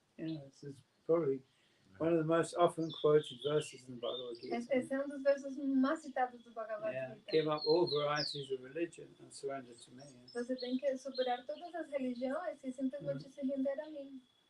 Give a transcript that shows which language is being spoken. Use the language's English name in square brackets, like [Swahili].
[English] Yeah, this is probably one of the most often quoted verses in the Bhagavad Gita. [Portuguese] Esse é dos versos mais citados do Bhagavad Gita. [English] Give up all varieties of religion and surrender to me. [Portuguese] Você tem que superar todas as religiões e simplesmente se render a mim.